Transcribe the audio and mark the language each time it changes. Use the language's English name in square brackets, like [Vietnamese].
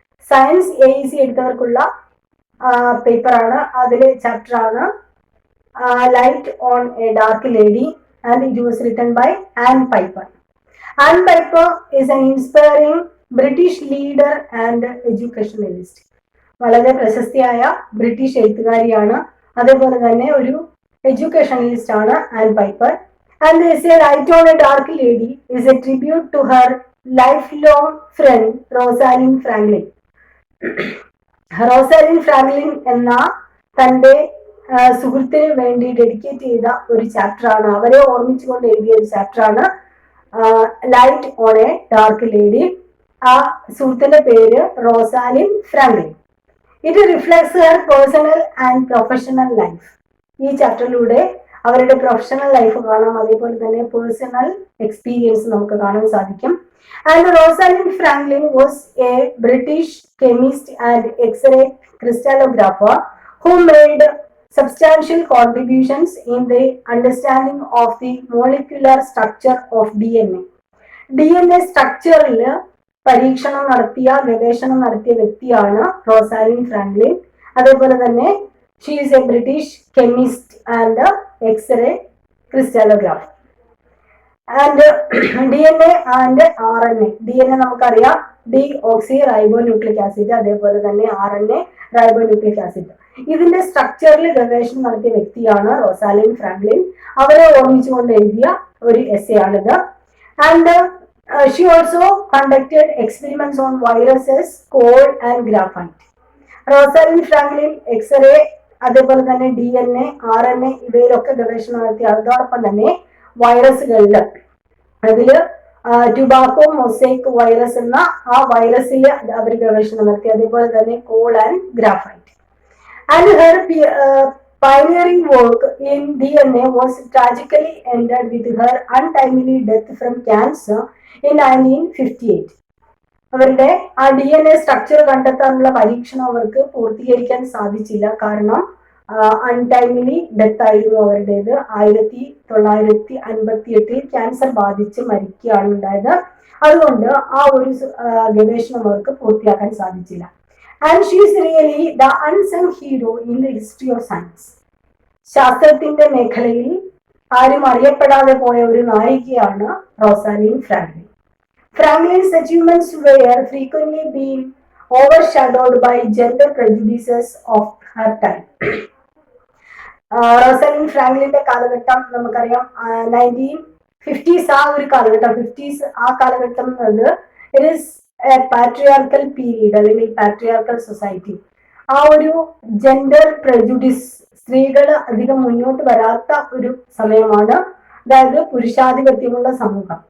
[English] Science AEC [Malayalam] എടുത്തവർക്കുള്ള പേപ്പറാണ്, അതിലെ ചാപ്റ്ററാണ് [English] Light on a Dark Lady, and it was written by Anne Piper. Anne Piper is an inspiring British leader and educationalist. [Malayalam] വളരെ പ്രശസ്തിയായ British എഴുത്തുകാരിയാണ്, അതേപോലെ തന്നെ ഒരു educationalist ആണ് an piper. [English] And this a light on a dark lady is a tribute to her life long friend Rosalind Franklin. [Malayalam] റോസാലിൻ Franklin എന്ന തന്റെ സുഹൃത്തിന് വേണ്ടി dedicate ചെയ്ത ഒരു ചാപ്റ്ററാണ്, അവരെ ഓർമ്മിച്ചുകൊണ്ട് എഴുതിയ ഒരു ചാപ്റ്ററാണ് light on A dark lady. ആ സുഹൃത്തിന്റെ പേര് [English] Rosalind Franklin. It reflects her personal and professional life. [Malayalam] ഈ ചാപ്റ്ററിലൂടെ അവരുടെ പ്രൊഫഷണൽ ലൈഫ് കാണാം, അതേപോലെ തന്നെ പേഴ്സണൽ എക്സ്പീരിയൻസ് നമുക്ക് കാണാൻ സാധിക്കും. [English] And Rosalind Franklin was a British chemist and x-ray crystallographer who made substantial contributions in the understanding of the molecular structure of DNA. [Malayalam] DNA സ്ട്രക്ചറിൽ പരീക്ഷണം നടത്തിയ, ഗവേഷണം നടത്തിയ വ്യക്തിയാണ് റോസാലിൻ ഫ്രാങ്ക്ലിൻ. അതേപോലെ തന്നെ [English] She is a British chemist and x-ray crystallographer. [Malayalam] And DNA and RNA. DNA നമുക്കറിയാം D ഓക്സി റൈബോ nucleic acid, അതേപോലെ തന്നെ RNA റൈബോ ന്യൂക്ലിക് ആസിഡ്. ഇതിന്റെ സ്ട്രക്ചറിൽ ഗവേഷണം നടത്തിയ വ്യക്തിയാണ് റോസാലിൻ ഫ്രാങ്ക്ലിൻ. അവരെ ഓർമ്മിച്ചുകൊണ്ട് എഴുതിയ ഒരു എസ്സേ ആണിത്. [English] And she also conducted experiments on viruses, coal and graphite. [Malayalam] റോസാലിൻ Franklin x-ray, അതേപോലെ തന്നെ DNA, RNA ഇവയിലൊക്കെ ഗവേഷണം നടത്തി. അതോടൊപ്പം തന്നെ വൈറസുകളിൽ, അതില് ടുബാക്കോ മൊസൈക്ക് വൈറസ് എന്ന ആ വൈറസിൽ അവർ ഗവേഷണം നടത്തി. അതേപോലെ തന്നെ call and graphite. [English] And her pioneering work in DNA was tragically ended with her untimely death from cancer in 1958. [Malayalam] അവരുടെ ആ DNA സ്ട്രക്ചർ കണ്ടെത്താനുള്ള പരീക്ഷണം അവർക്ക് പൂർത്തീകരിക്കാൻ സാധിച്ചില്ല, കാരണം അൺടൈംലി ഡെത്ത് ആയിരുന്നു അവരുടേത്. 1958 ക്യാൻസർ ബാധിച്ച് മരിക്കുകയാണ് ഉണ്ടായത്. അതുകൊണ്ട് ആ ഒരു ഗവേഷണം അവർക്ക് പൂർത്തിയാക്കാൻ സാധിച്ചില്ല. [English] And she is really the unsung hero in the history of science. [Malayalam] ശാസ്ത്രത്തിന്റെ മേഖലയിൽ ആരും അറിയപ്പെടാതെ പോയ ഒരു നായികയാണ് റോസാലിൻ Franklin. [English] Franklin's achievements were frequently being overshadowed by gender prejudices of her time. [Malayalam] റോസാലിൻ ഫ്രാങ്ക്ലിന്റെ കാലഘട്ടം നമുക്കറിയാം, 1950s. ആ ഒരു കാലഘട്ടം, 50s ആ കാലഘട്ടം എന്നത് [English] it is patriarchal period, [Malayalam] അല്ലെങ്കിൽ പാട്രിയാർക്കൽ സൊസൈറ്റി. ആ ഒരു ജെൻഡർ പ്രജുഡിസ്, സ്ത്രീകൾ അധികം മുന്നോട്ട് വരാത്ത ഒരു സമയമാണ്, അതായത് പുരുഷാധിപത്യമുള്ള സമൂഹം.